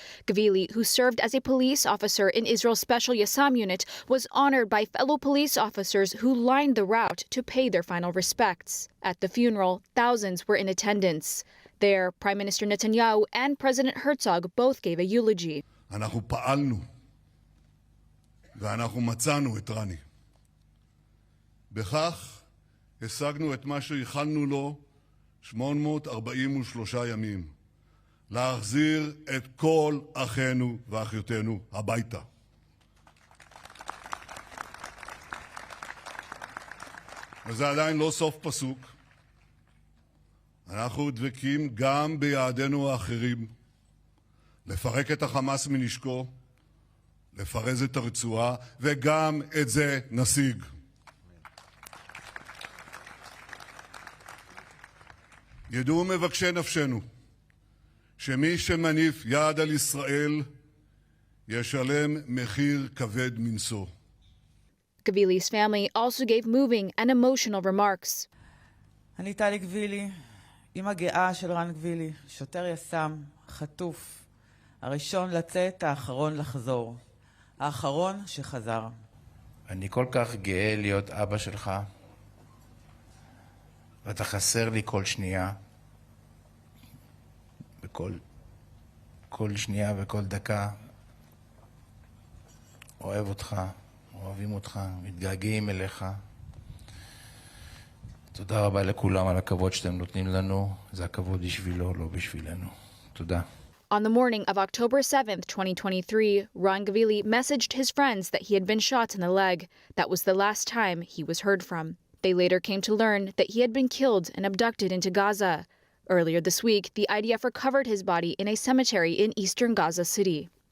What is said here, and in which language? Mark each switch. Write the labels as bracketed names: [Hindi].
[English] Gvili, who served as a police officer in Israel's Special Yassam unit, was honored by fellow police officers who lined the route to pay their final respects. At the funeral, thousands were in attendance. There, Prime Minister Netanyahu and President Herzog both gave a eulogy. [Hebrew] אנחנו פעלנו ואנחנו מצאנו את רני. בכך השגנו את מה שייחלנו לו 843 ימים, להחזיר את כל אחינו ואחיותינו הביתה. וזה עדיין לא סוף פסוק. אנחנו דבקים גם ביעדינו האחרים, לפרק את החמאס מנשקו, לפרז את הרצועה, וגם את זה נשיג. ידעו מבקשי נפשנו שמי שמניף יד על ישראל ישלם מחיר כבד מנשוא. [English] Gvili's family also gave moving and emotional remarks. [Hebrew] אני טלי גבילי, אמא גאה של רן גבילי, שוטר יס"מ, חטוף, הראשון לצאת, האחרון לחזור, האחרון שחזר. אני כל כך גאה להיות אבא שלך, ואתה חסר לי כל שנייה, כל שנייה וכל דקה. אוהב אותך, אוהבים אותך, מתגעגעים אליך. תודה רבה לכולם על הכבוד שאתם נותנים לנו. זה הכבוד בשבילו, לא בשבילנו. תודה. [English] On the morning of October 7th, 2023, Ran Gvili messaged his friends that he had been shot in the leg. That was the last time he was heard from. They later came to learn that he had been killed and abducted into Gaza. Earlier this week, the IDF recovered his body in a cemetery in eastern Gaza City.